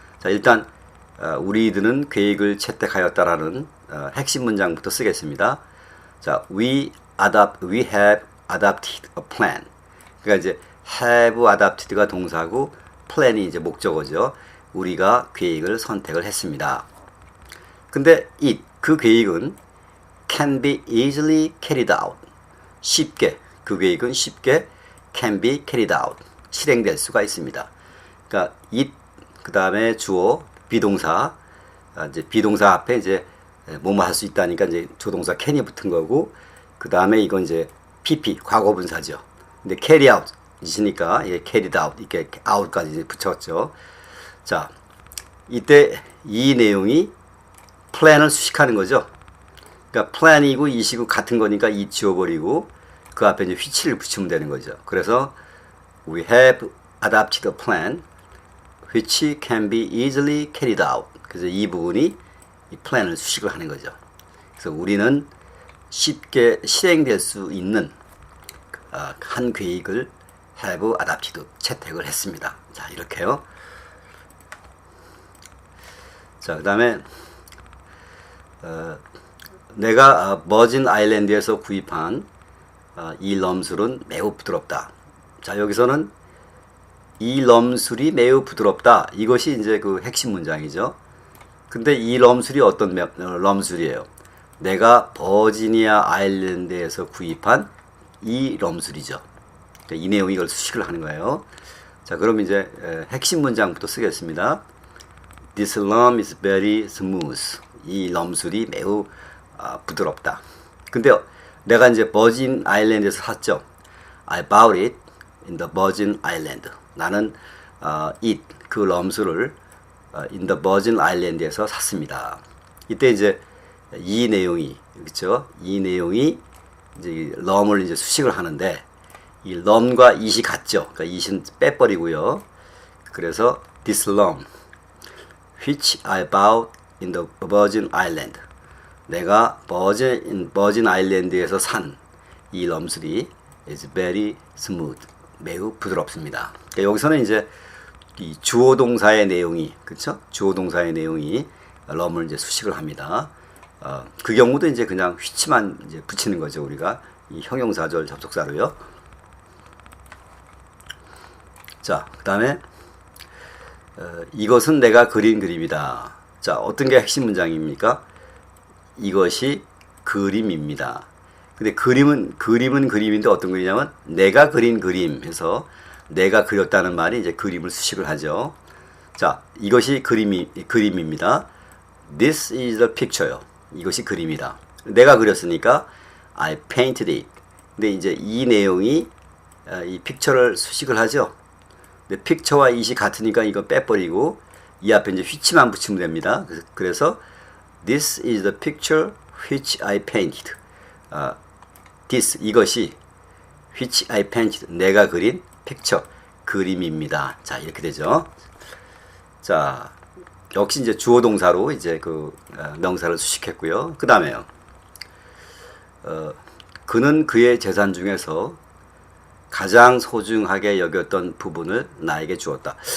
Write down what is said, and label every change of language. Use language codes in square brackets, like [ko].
[ko] 자, 일단 우리들은 계획을 채택하였다라는 핵심 문장부터 쓰겠습니다. [en] 자, we have adopted a plan. [ko] 그러니까 이제 [en] have adopted [ko] 가 동사고 plan이 이제 목적어죠. 우리가 계획을 선택을 했습니다. 근데 그 계획은 [en] can be easily carried out. [ko] 그 계획은 쉽게 [en] can be carried out. [ko] 실행될 수가 있습니다. 그러니까 그 다음에 주어 비동사, 이제 비동사 앞에 이제 뭐뭐 할 수 있다니까 이제 조동사 can이 붙은 거고, 그 다음에 이건 이제 PP 과거분사죠. 근데 [en] carry out [ko] 이시니까 예, [en] carried out [ko] 이렇게 out까지 이제 붙였죠. 자, 이때 이 내용이 plan을 수식하는 거죠. 그러니까 plan이고 이시고 같은 거니까 이 지워버리고 그 앞에 이제 which를 붙이면 되는 거죠. 그래서 [en] we have adopted a plan which can be easily carried out. [ko] 그래서 이 부분이 이 plan을 수식을 하는 거죠. 그래서 우리는 쉽게 실행될 수 있는 한 계획을 [en] have adopted [ko] 채택을 했습니다. 자, 이렇게요. 자, 그 다음에 내가 머진 아일랜드에서 구입한 이 럼술은 매우 부드럽다. 자, 여기서는 이 럼술이 매우 부드럽다. 이것이 이제 그 핵심 문장이죠. 근데 이 럼술이 어떤 럼술이에요? 내가 버지니아 아일랜드에서 구입한 이 럼술이죠. 그러니까 이 내용이 이걸 수식을 하는 거예요. 자, 그럼 이제 핵심 문장부터 쓰겠습니다. [en] This rum is very smooth. [ko] 이 럼술이 매우 부드럽다. 근데 내가 이제 버진 아일랜드에서 샀죠. [en] I bought it in the Virgin Island. [ko] 나는 그 럼술을 [en] in the Virgin Island [ko] 에서 샀습니다. 이때 이제 이 내용이 그렇죠? 이 내용이 이제 럼을 이제 수식을 하는데 이 럼과 it이 같죠. 그러니까 it은 빼버리고요. 그래서 [en] this rum which I bought in the Virgin Island. [ko] 내가 버진 아일랜드에서 산 이 럼술이 [en] is very smooth. [ko] 매우 부드럽습니다. 그러니까 여기서는 이제 이 주어 동사의 내용이 그렇죠? 주어 동사의 내용이 럼을 이제 수식을 합니다. 그 경우도 이제 그냥 which만 이제 붙이는 거죠. 우리가 이 형용사절 접속사로요. 자, 그다음에 이것은 내가 그린 그림이다. 자, 어떤 게 핵심 문장입니까? 이것이 그림입니다. 근데 그림은 그림인데 어떤 그림이냐면 내가 그린 그림 해서 내가 그렸다는 말이 이제 그림을 수식을 하죠. 자, 이것이 그림입니다. [en] This is the picture [ko] 요. 이것이 그림이다. 내가 그렸으니까 [en] I painted it. [ko] 근데 이제 이 내용이 이 픽처를 수식을 하죠. 근데 픽처와 it이 같으니까 이거 빼버리고 이 앞에 이제 which만 붙이면 됩니다. [en] 그래서 This is the picture which I painted. this [ko] 이것이 [en] which I painted [ko] 내가 그린 [en] picture [ko] 그림입니다. 자, 이렇게 되죠. 자, 역시 이제 주어 동사로 이제 그 명사를 수식했고요. 그 다음에요. 그는 그의 재산 중에서 가장 소중하게 여겼던 부분을 나에게 주었다.